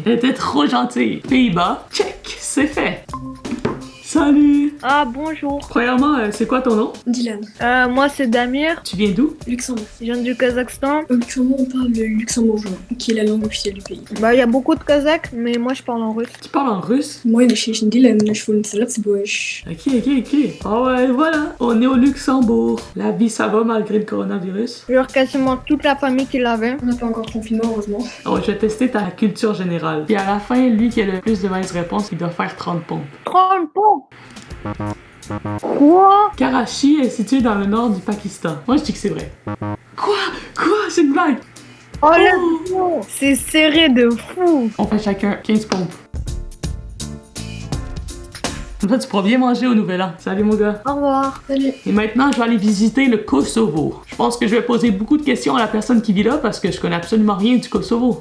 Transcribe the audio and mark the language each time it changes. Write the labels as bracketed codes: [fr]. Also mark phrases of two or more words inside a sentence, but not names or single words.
[fr] Elle était trop gentille. Pays-Bas, check, c'est fait. Salut! Ah, bonjour. Premièrement, c'est quoi ton nom? Dylan. Moi, c'est Damir. Tu viens d'où? Luxembourg. Je viens du Kazakhstan. Au Luxembourg, on parle le luxembourgeois, qui est la langue officielle du pays. Bah, il y a beaucoup de Kazakhs, mais moi, je parle en russe. Tu parles en russe? Moi, [de] ich bin Dylan, ich wohne in Letzburg. [fr] Ok. Ah ouais, voilà, on est au Luxembourg. La vie, ça va malgré le coronavirus? Genre quasiment toute la famille qui l'avait. On n'a pas encore de confinement, heureusement. Oh, je vais tester ta culture générale. Puis à la fin, lui qui a le plus de mauvaises réponses, il doit faire 30 pompes. 30 pompes. Quoi? Karachi est situé dans le nord du Pakistan. Moi, je dis que c'est vrai. Quoi? C'est une blague? [en] Oh, let's go. [fr] C'est serré de fou. On fait chacun 15 pompes. Comme ça, tu pourras bien manger au Nouvel An. Salut, mon gars. Au revoir. Salut. Et maintenant, je vais aller visiter le Kosovo. Je pense que je vais poser beaucoup de questions à la personne qui vit là parce que je connais absolument rien du Kosovo.